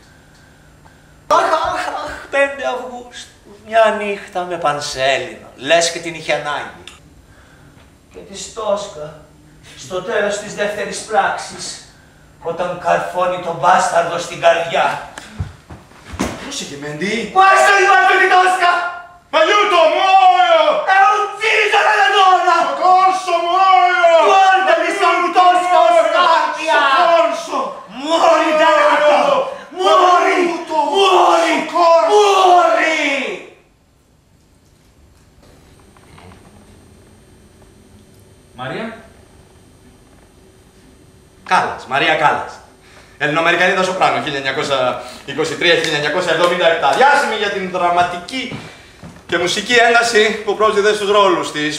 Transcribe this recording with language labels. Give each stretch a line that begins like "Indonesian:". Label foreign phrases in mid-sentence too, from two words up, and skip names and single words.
Greek: Αχ, 5 Αυγούστου. Μια νύχτα με πανσέλινο. Λες και την είχε ανάγκη. Και τη Στόσκα, στο τέλος της δεύτερης πράξης, όταν καρφώνει τον μπάσταρδο στην καρδιά. Πρόσεχε, Μέντι.
Italian: Questo è il fatto di Tosca! Aiuto, muoio! È ucciso dalla donna! Soccorso, muoio! Guardami, sono Tosca Oscarpia! Soccorso! Muori, dannato! Muori! Aiuto! Muori! Soccorso! Muori!
Greek: Μαρία. Κάλλας, Μαρία Κάλλας. Ελληνοαμερικανίδα σοπράνο, 1923-1977. Διάσημη για την δραματική και μουσική ένταση που πρόσδιδε στους ρόλους της.